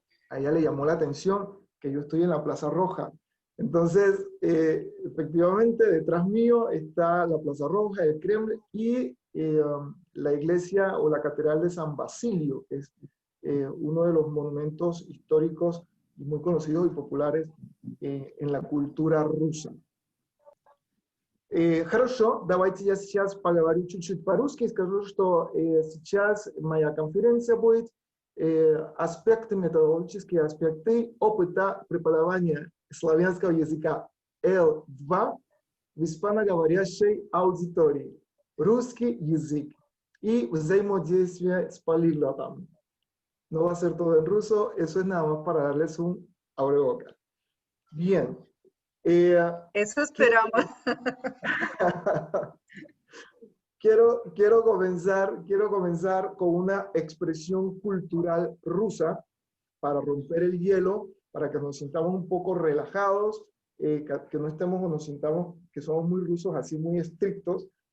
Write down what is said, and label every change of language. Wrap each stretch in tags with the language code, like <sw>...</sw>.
<es>A ella le llamó la atención que yo estoy en la Plaza Roja. Entonces, efectivamente, detrás mío está la Plaza Roja, el Kremlin y la iglesia o la Catedral de San Basilio, que es uno de los monumentos históricos muy conocidos y populares en la cultura rusa.</es> <ru>Хорошо, давайте я сейчас поговорю чуть-чуть по-русски и скажу, что сейчас моя конференция будет аспекты, методологические аспекты опыта преподавания славянского языка L2 в испаноговорящей аудитории, русский язык y взаимодействие с полиглотом.</ru> <es>No va a ser todo en ruso, eso es nada más para darles un abrebocas. Bien. Eso esperamos. Quiero comenzar con una expresión cultural rusa para romper el hielo, para que nos sintamos un poco relajados, que no estemos o nos sintamos que somos muy rusos, así muy estrictos.</es>